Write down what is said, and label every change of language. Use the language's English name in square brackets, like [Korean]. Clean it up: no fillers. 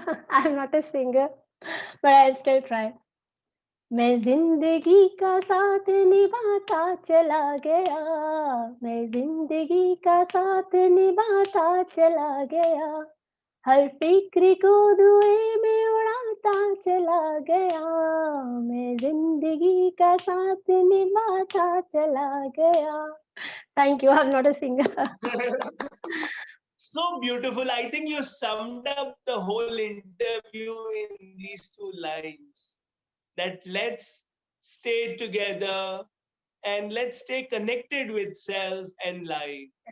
[English] I'm not a singer, but I'll still try. [Hindi] मैं जिंदगी का साथ निभाता चला गया, मैं जिंदगी का साथ निभाता चला गया, हर फिक्र को दुए में उड़ाता चला गया, मैं जिंदगी का साथ निभाता चला गया. [English] Thank you. I'm not a singer. So beautiful. I think you summed up the whole interview in these two lines. That let's stay together and let's stay connected with self and life.